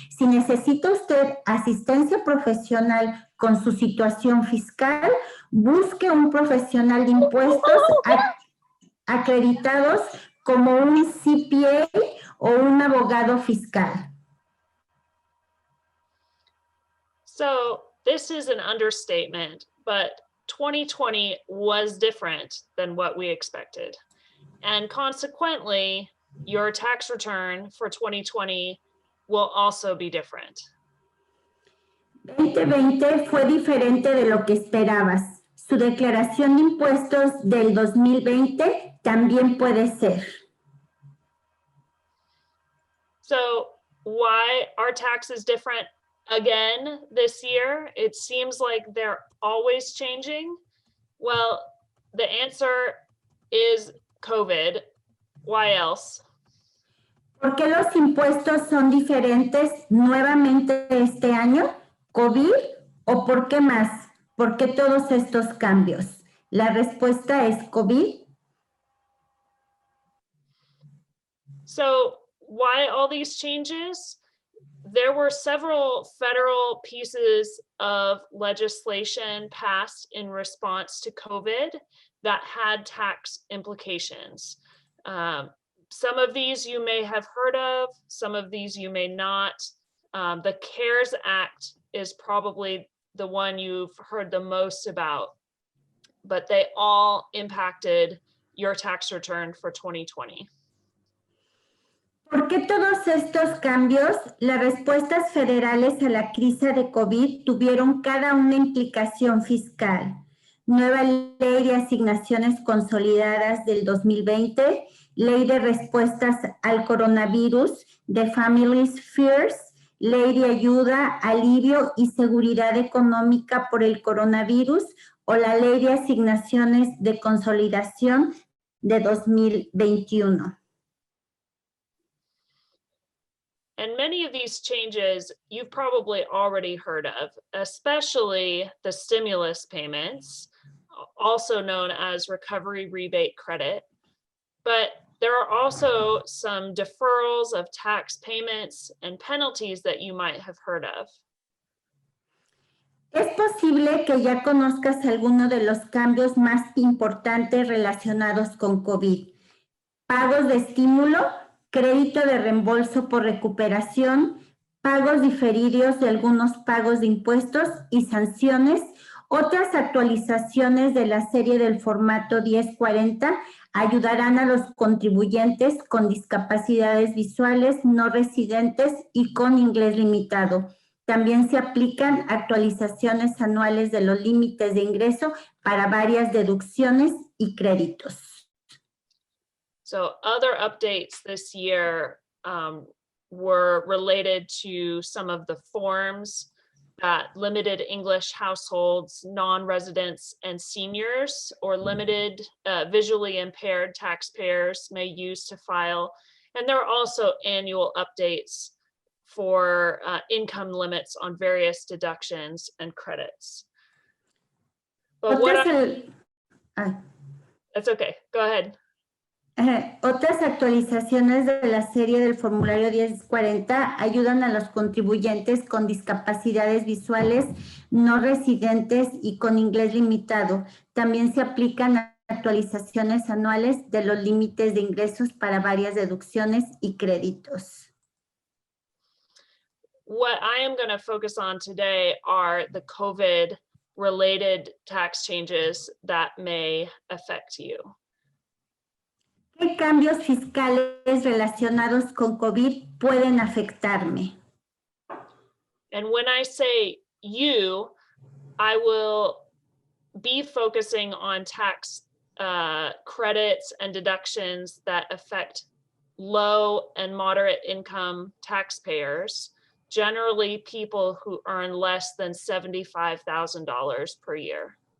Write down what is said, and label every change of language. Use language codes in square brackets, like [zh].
[es] Si necesita usted asistencia profesional con su situación fiscal, busque un profesional de impuestos acreditados como un CPA o un abogado fiscal. [en] So this is an understatement, but 2020 was different than what we expected. And consequently, your tax return for 2020 will also be different. [es] 2020 fue diferente de lo que esperabas. Su declaración de impuestos del 2020 también puede ser. [en] So why are taxes different again this year? It seems like they're always changing. Well, the answer is COVID. Why else? [es] ¿Por qué los impuestos son diferentes nuevamente este año? ¿COVID? ¿O por qué más? ¿Por qué todos estos cambios? La respuesta es COVID. [en] So why all these changes? There were several federal pieces of legislation passed in response to COVID that had tax implications. Some of these you may have heard of, some of these you may not. The CARES Act is probably the one you've heard the most about, but they all impacted your tax return for 2020. [es] ¿Por qué todos estos cambios? Las respuestas federales a la crisis de COVID tuvieron cada una implicación fiscal. Nueva ley de asignaciones consolidadas del 2020, ley de respuestas al coronavirus, de Families First, ley de ayuda, alivio y seguridad económica por el coronavirus o la ley de asignaciones de consolidación de 2021. [en] And many of these changes you've probably already heard of, especially the stimulus payments, also known as recovery rebate credit. But there are also some deferrals of tax payments and penalties that you might have heard of. [es] Es posible que ya conozcas alguno de los cambios más importantes relacionados con COVID. Pagos de estímulo, crédito de reembolso por recuperación, pagos diferidos de algunos pagos de impuestos y sanciones, otras actualizaciones de la serie del formato 1040 ayudarán a los contribuyentes con discapacidades visuales no residentes y con inglés limitado. También se aplican actualizaciones anuales de los límites de ingreso para varias deducciones y créditos. [en] So other updates this year were related to some of the forms that limited English households, non-residents, and seniors, or limited visually impaired taxpayers may use to file. And there are also annual updates for income limits on various deductions and credits. But that's okay, go ahead. [es] Otras actualizaciones de la serie del formulario 1040 ayudan a los contribuyentes con discapacidades visuales no residentes y con inglés limitado. También se aplican actualizaciones anuales de los límites de ingresos para varias deducciones y créditos. [en] What I am going to focus on today are the COVID-related tax changes that may affect you. [es] ¿Qué cambios fiscales relacionados con COVID pueden afectarme? [en] And when I say you, I will be focusing on tax credits and deductions that affect low and moderate income taxpayers, generally people who earn less than $75,000 per year.